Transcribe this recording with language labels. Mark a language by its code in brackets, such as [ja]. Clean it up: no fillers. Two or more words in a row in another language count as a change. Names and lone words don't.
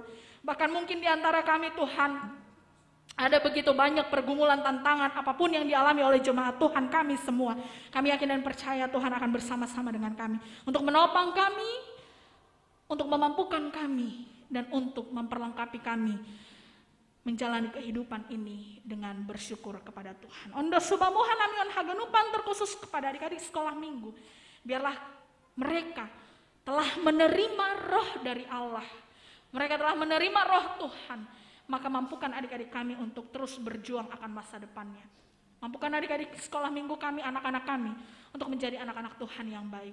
[id] Bahkan mungkin di antara kami Tuhan, ada begitu banyak pergumulan, tantangan, apapun yang dialami oleh jemaat Tuhan kami semua. Kami yakin dan percaya Tuhan akan bersama-sama dengan kami. Untuk menopang kami, untuk memampukan kami, dan untuk memperlengkapi kami menjalani kehidupan ini dengan bersyukur kepada Tuhan. [bts] Ondo subamuhan amion haganupan [id] terkhusus kepada adik-adik sekolah minggu. Biarlah mereka telah menerima roh dari Allah. Mereka telah menerima roh Tuhan. Maka mampukan adik-adik kami untuk terus berjuang akan masa depannya. Mampukan adik-adik sekolah minggu kami, anak-anak kami, untuk menjadi anak-anak Tuhan yang baik.